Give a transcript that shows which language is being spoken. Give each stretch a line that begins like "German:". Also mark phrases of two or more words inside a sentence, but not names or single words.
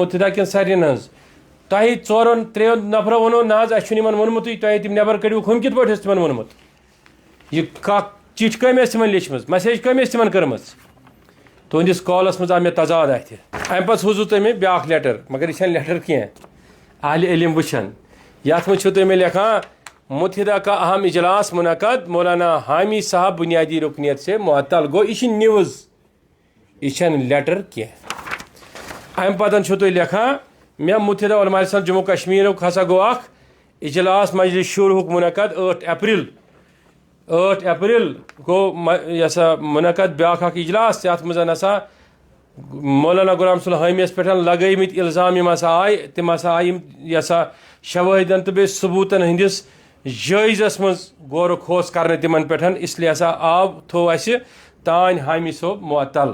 Kashmiri: مُتحدہ کِنہٕ سارنٕے ہٕنٛز تۄہہِ 2-3 نفرو ووٚنوٕ نہ حظ اَسہِ چھُنہٕ یِمن ووٚنمُتٕے تۄہہِ تِم نٮ۪بر کٔڑِوُکھ ہُم کِتھ پٲٹھۍ ٲسۍ تِمن ووٚنمُت یہِ چِٹھۍ کٔمۍ ٲسۍ تِمن لیچھمٕژ مسیج کٔمۍ ٲسۍ تِمن کٔرمٕژ تُہنٛدِس کالس منٛز آو مےٚ تضاد اَتھِ امہِ پتہٕ سوٗزوٕ تُہۍ مےٚ بیٛاکھ لیٹر مگر یہِ چھنہٕ لیٹر کینٛہہ اہلِ علم وٕچھن یتھ منٛز چھُو تُہۍ مےٚ لیکھان
Urdu: مُتحدہ کا اہم اجلاس منعقد مولانا حامی صاحب بنیادی رُکنیت سے معطل
Kashmiri: گوٚو یہِ چھِ نِوٕز یہِ چھنہٕ لیٹر کینٛہہ امہِ پتہٕ چھُو تُہۍ لیکھان مےٚ مُتحدہ علماء اِسلام جموں کشمیٖرُک ہسا گوٚو اکھ اجلاس مجلس شوٗرہُک منعقد 8 اپریل گوٚو یہِ ہسا منعقد بیٛاکھ اکھ اجلاس یتھ منٛز ہسا مولانا غلام صلی حامیس پہ لگٲمٕتۍ الزام یِم ہسا آیہِ تِم ہسا آیہِ یِم یہِ ہسا شوٲہِدن تہٕ بیٚیہِ ثبوٗتن ہٕنٛدِس جٲیزس منٛز غورو کھوژ کرنہٕ تِمن پٮ۪ٹھ اسلیے ہسا تھوٚو اَسہِ تانۍ حامی صٲب معطل.